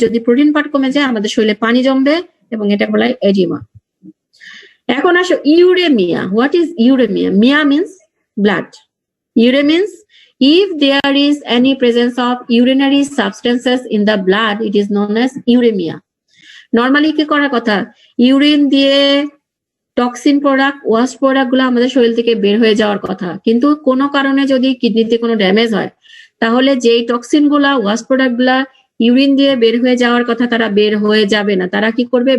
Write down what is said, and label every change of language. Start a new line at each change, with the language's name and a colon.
Bangla: যদি protein part কমে যায় আমাদের শরীরে পানি জমবে, এবং এটা বলা হয় এডিমা। এখন আসো uraemia.
English: What is uraemia? Mia means blood, ure means if there is any presence of urinary substances in the blood, it is known as uremia.
Bangla: Normally কি করার কথা? ইউরিন দিয়ে টক্সিন প্রোডাক্ট, ওয়াস্ট প্রোডাক্ট গুলো আমাদের শরীর থেকে বের হয়ে যাওয়ার কথা, কিন্তু কোনো কারণে যদি কিডনিতে কোনো ড্যামেজ হয় তাহলে যেই টক্সিন গুলা, ওয়াস্ট প্রোডাক্ট গুলা ইউরিন দিয়ে বের হয়ে যাওয়ার কথা তারা বের হয়ে যাবে না, তারা কি করবে?